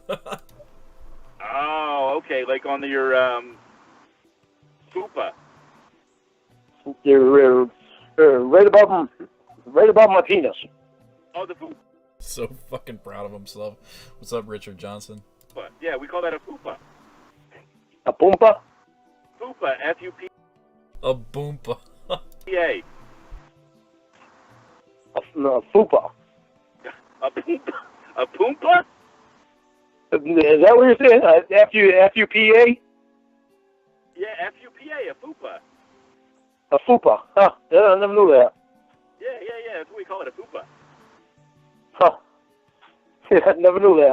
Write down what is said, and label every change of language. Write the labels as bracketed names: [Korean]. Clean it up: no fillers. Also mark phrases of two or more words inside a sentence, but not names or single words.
[English] Oh, okay, like on your fupa. You're right above my penis. Oh, the fupa. So fucking proud of himself. What's up, Richard Johnson? Yeah, we call that a fupa. A poompa? Fupa, F-U-P. A boompa. A. A fupa. A poompa? A poompa? Is that what you're saying? F-U-P-A? Yeah, F-U-P-A, a fupa. A fupa. Huh. Yeah, I never knew that. Yeah, that's what we call it, a fupa. Huh. Yeah, I never knew that.